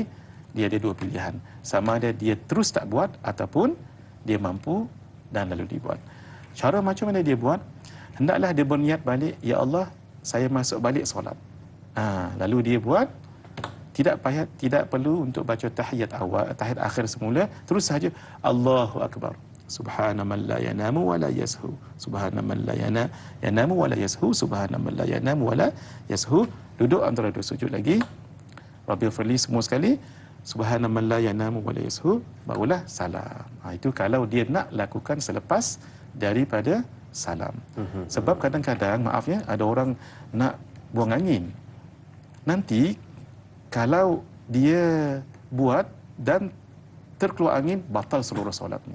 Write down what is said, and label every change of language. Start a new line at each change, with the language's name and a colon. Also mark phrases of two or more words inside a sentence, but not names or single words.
Malay: Dia ada dua pilihan, sama ada dia terus tak buat ataupun dia mampu dan lalu dibuat. Cara macam mana dia buat? Hendaklah dia berniat balik,
Arabic: يا الله,
Malay: saya masuk balik solat. Lalu dia buat, tidak perlu untuk baca tahiyat awal, tahiyat akhir semula, terus saja
Arabic: الله أكبر. سبحان من لا ينام ولا يسهو. سبحان من لا ينام ولا يسهو. سبحان من لا ينام ولا يسهو.
Malay: Duduk antara dua sujud lagi.
Arabic: رب اغفر لي
Malay: semua sekali.
Arabic: سبحان من لا ينام ولا يسهو.
Malay: Barulah salam. Itu kalau dia nak lakukan selepas daripada salam. Sebab kadang-kadang, maaf ya, ada orang nak buang angin. Nanti kalau dia buat dan terkeluar angin, batal seluruh solatnya.